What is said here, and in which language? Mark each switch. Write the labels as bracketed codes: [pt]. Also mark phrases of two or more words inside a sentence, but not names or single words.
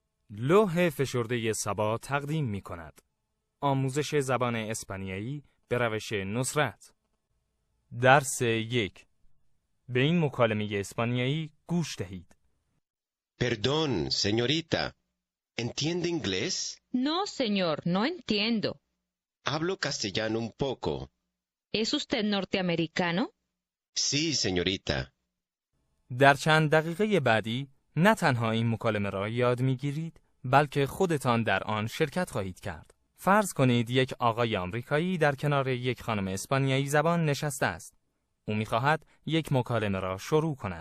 [fa] لوح فشرده سبا تقدیم می کند. آموزش زبان اسپانیایی به روش نصرت. درس 1. به این مکالمه اسپانیایی گوش دهید. [es] Perdón, señorita. ¿Entiende inglés? No, señor, no entiendo. Hablo castellano un poco. ¿Es usted norteamericano? Sí, señorita. [fa] در چند دقیقه بعدی نه تنها این مکالمه را یاد می‌گیرید، بلکه خودتان در آن شرکت خواهید کرد. فرض کنید یک آقای آمریکایی در کنار یک خانم اسپانیایی زبان نشسته است. او می‌خواهد یک مکالمه را شروع کند.